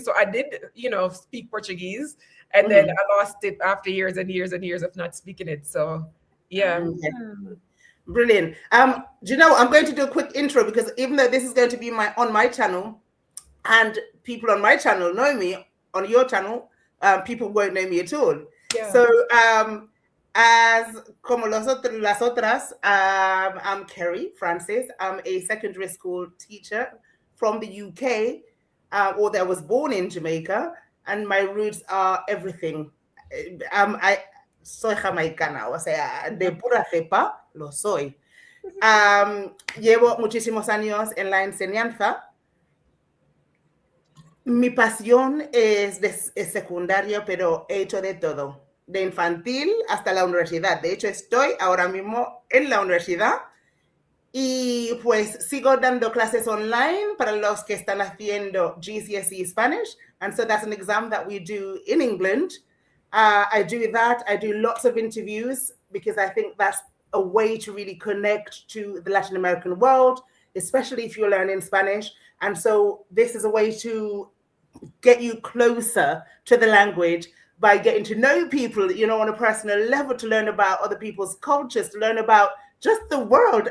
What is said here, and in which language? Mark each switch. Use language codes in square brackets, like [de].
[en] So I did, speak Portuguese. And then I lost it after years and years and years of not speaking it. So yeah. Brilliant. Do you know, I'm going to do a quick intro, because even though this is going to be on my channel, and people on my channel know me, on your channel, people won't know me at all. Yeah. So [es] as como las otras, [en] I'm Kerry Francis. I'm a secondary school teacher from the UK, or that was born in Jamaica, and my roots are everything. [es] I soy jamaicana, o sea, de pura cepa lo soy. Llevo muchísimos años en la enseñanza. Mi pasión es secundaria, pero he hecho de todo, de infantil hasta la universidad. De hecho, estoy ahora mismo en la universidad y pues sigo dando clases online para los que están haciendo GCSE Spanish. [en] And so that's an exam that we do in England. I do that. I do lots of interviews, because I think that's a way to really connect to the Latin American world, especially if you're learning Spanish. And so this is a way to get you closer to the language by getting to know people, on a personal level, to learn about other people's cultures, to learn about just the world.